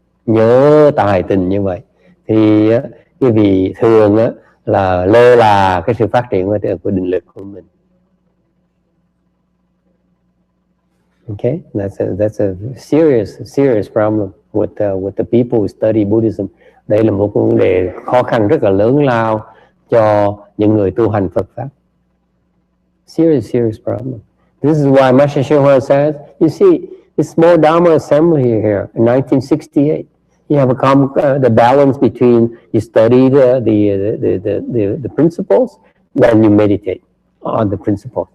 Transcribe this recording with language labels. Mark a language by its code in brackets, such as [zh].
[vi] nhớ tài tình như vậy thì cái vị thường là lơ là cái sự phát triển của định lực của mình. [en] Okay, that's a serious problem with the people who study Buddhism. [vi] Đây là một vấn đề khó khăn rất là lớn lao cho những người tu hành Phật pháp. [en] Serious problem. This is why Master Showa says, you see, this small Dharma assembly here in 1968, you have the balance between you study the principles, then you meditate on the principles.